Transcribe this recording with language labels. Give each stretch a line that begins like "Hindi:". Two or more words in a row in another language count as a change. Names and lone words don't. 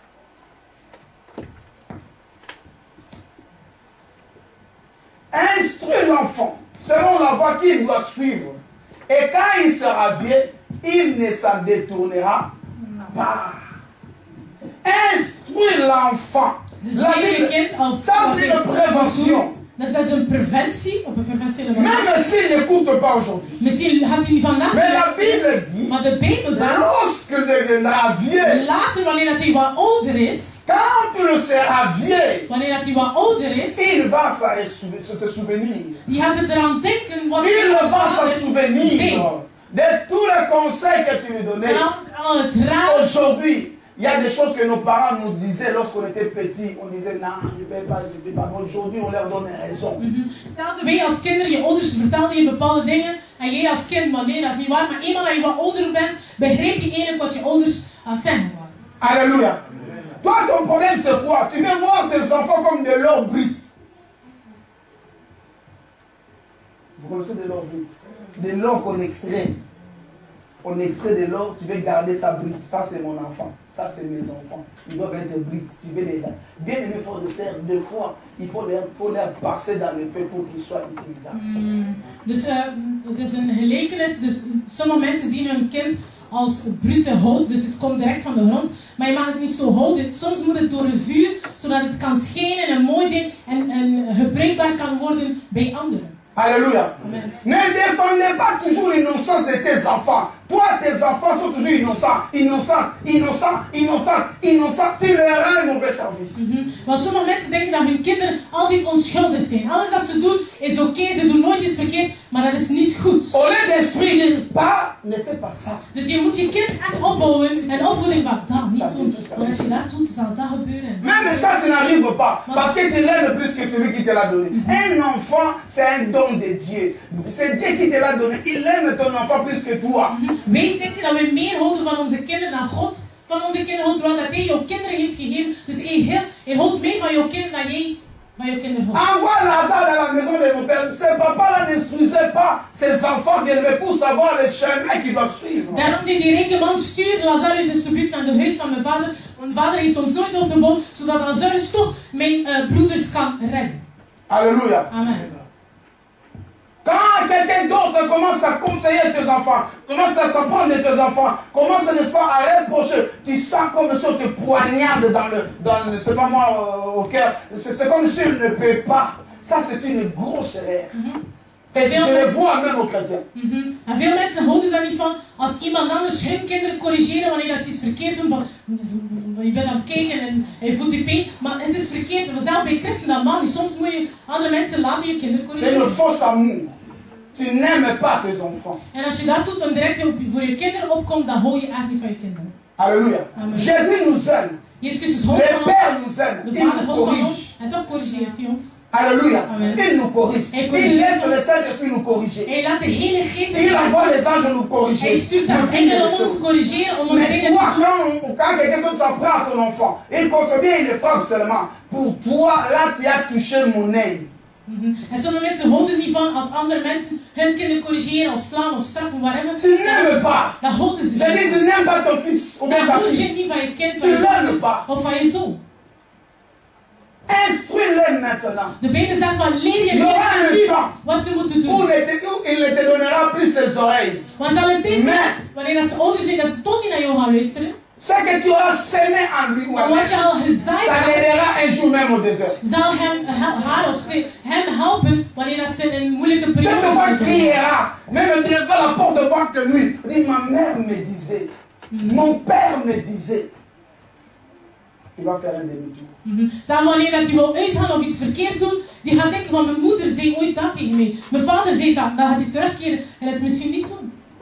French: Instruis enfant qu'il doit suivre. Et quand il sera vieux, il ne s'en détournera pas. Instruis l'enfant.
Dutch: Dus
French: La
Dutch: leer je
French: Bible,
Dutch: kind al
French: ça c'est une prévention.
Dutch: Dus dat is een preventie, op een preventiële manier.
French: Même s'il n'écoute pas aujourd'hui.
Dutch: Misschien had hij niet vandaag
French: Mais la
Dutch: geluisterd,
French: Bible dit,
Dutch: maar de Bijbel zegt,
French: lorsque deviendra vieux,
Dutch: later wanneer dat hij wat ouder is,
French: quand tu le seras vieux,
Dutch: wanneer dat hij wat ouder is,
French: il va se souvenir.
Dutch: die gaat eraan denken wat
French: Il
Dutch: hij
French: va se
Dutch: zei.
French: souvenir de tous les conseils que tu lui donnais.
Dutch: En al het raad.
French: Aujourd'hui, il y a des choses que nos parents nous disaient lorsqu'on était petits. On disait non, je ne vais pas, je ne vais pas. Aujourd'hui, on leur donne raison.
Dutch: Hetzelfde, wij als kinderen, je ouders vertelden je bepaalde dingen en jij als kind, maar nee, dat is niet waar. Maar eenmaal dat je wat ouder bent, begrijp je eigenlijk wat je ouders aan het zeggen waren.
French: Alléluia. Toi, ton problème, c'est quoi? Tu veux voir tes enfants comme de l'or brut. Vous connaissez de l'or brut? De l'or qu'on extrait. On extrait de l'or, tu veux garder sa brute. Ça, c'est mon enfant. Ça, c'est mes enfants. Ils doivent être brutes. Tu veux les bien aimé, frères et sœurs, deux fois, il faut les passer dans le feu pour qu'ils soient utilisables.
Dutch: Dus het is een gelijkenis. Dus sommige mensen zien hun kind als brute hout, dus het komt direct van de grond. Maar je mag het niet zo houden. Soms moet het door een vuur, zodat het kan schijnen en mooi zijn en gebruikbaar kan worden bij anderen.
French: Alléluia. Amen. Ne défendez pas toujours l'innocence de tes enfants. Toi, tes enfants sont toujours innocents, innocents, innocents, innocents, innocents. Tu leur rends un mauvais service.
Dutch: Want sommige mensen denken dat hun kinderen altijd onschuldig zijn. Alles dat ze doen is oké, ze doen nooit iets verkeerd, maar dat is niet goed.
French: Au lieu d'instruire pas, ne fais pas ça.
Dutch: Dus je moet je kind echt opbouwen en opvoeding van dat niet doen. Want als je dat doet, zal dat gebeuren.
French: Même ça, tu n'arrives pas. Parce que tu l'aimes plus que celui qui te l'a donné. Un enfant, c'est un don de Dieu. C'est Dieu qui te l'a donné. Il aime ton enfant plus que toi.
Dutch: Wij denken dat we meer houden van onze kinderen dan God van onze kinderen houdt, terwijl dat hij jouw kinderen heeft gegeven. Dus hij houdt meer van jouw kinderen dan jij van jouw kinderen houdt.
French: Envoie Lazare dans la maison de mon père. Ses papas n'instruisaient pas ses enfants bien-aimés pour savoir le chemin qu'ils doivent suivre.
Dutch: Daarom deed die rijke man, stuur Lazarus alsjeblieft naar het huis van mijn vader. Mijn vader heeft ons nooit opgebouwd, zodat Lazarus toch mijn broeders kan redden.
French: Alléluia. Amen. Quand quelqu'un d'autre commence à conseiller tes enfants, commence à s'apprendre de tes enfants, commence, n'est-ce pas, à reprocher, tu sens comme si on te poignarde dans le c'est pas moi, au cœur. C'est comme s'il ne peut pas. Ça, c'est une grosse erreur. Et tu le vois même aux chrétiens.
Dutch: En veel mensen houden daar niet van als iemand anders hun kinderen corrigeren wanneer dat ze iets verkeerd doen. Van, je bent aan het kijken en je voelt die pijn, maar het is verkeerd. Zelfs bij christenen dat mag niet. Soms moet je andere mensen laten je kinderen
French: C'est
Dutch: corrigeren.
French: le faux amour. Tu n'aimes pas tes enfants.
Dutch: En als je dat doet, dan direct voor je kinderen opkomt, dan hou je echt niet van je kinderen.
French: Alléluia. Amen. Jésus nous aime.
Dutch: Jezus Christus houdt
French: Le
Dutch: van ons.
French: Père nous aime.
Dutch: De
French: Il
Dutch: Vader
French: nous
Dutch: houdt van
French: corrige.
Dutch: ons. En toch corrigeert hij ons.
French: Alléluia. Amen. Il nous corrige. Et Il corrige. laisse le Saint-Esprit nous corriger.
Dutch: Hij laat de hele geest
French: Il envoie les anges nous
Dutch: Hij
French: corriger.
Dutch: stuurt zijn engelen om ons te corrigeren, om ons
French: Mais
Dutch: dingen
French: toi,
Dutch: te doen.
French: quand quelqu'un d'autre s'en prend à ton enfant, il consomme bien, il le frappe seulement. Pour toi, là, tu as touché mon œil.
Dutch: En sommige mensen houden niet van als andere mensen hun kinderen corrigeren of slaan of straffen, whatever.
French: Tu n'aimes pas.
Dutch: Dat houden ze
French: Je dis,
Dutch: niet.
French: tu n'aimes pas ton fils ou bien
Dutch: Dan
French: ta
Dutch: houd je
French: fille.
Dutch: niet van je kind,
French: Tu
Dutch: van je
French: l'aimes
Dutch: dochter
French: pas.
Dutch: of van je zoon.
French: Instruis-les maintenant.
Dutch: De Bijbel zegt van leer je
French: Il y aura un
Dutch: kinderen nu
French: temps
Dutch: wat ze moeten
French: où
Dutch: doen.
French: il ne te donnera plus ses oreilles.
Dutch: Want zal het deze, Maar- wanneer dat ze ouder zijn, dat ze toch niet naar jou gaan luisteren.
French: Ce que tu auras semé en lui ou
Dutch: Maar
French: en
Dutch: wat je
French: elle,
Dutch: al gezaaid
French: ça
Dutch: hebt,
French: l'aidera un jour même au désert.
Dutch: zal haar of hem helpen wanneer dat ze een moeilijke periode
French: Cette fois
Dutch: hebben.
French: criera, même devant la porte de banque de nuit. Il dit, ma mère me disait, mon père me disait. Il va faire un demi-tour.
Dutch: Zeg, wanneer dat je wil uitgaan of iets verkeerd doen, die gaat denken van mijn moeder zei ooit dat tegen mij. Mijn vader zei dat, dan gaat hij terugkeren en het misschien niet doen.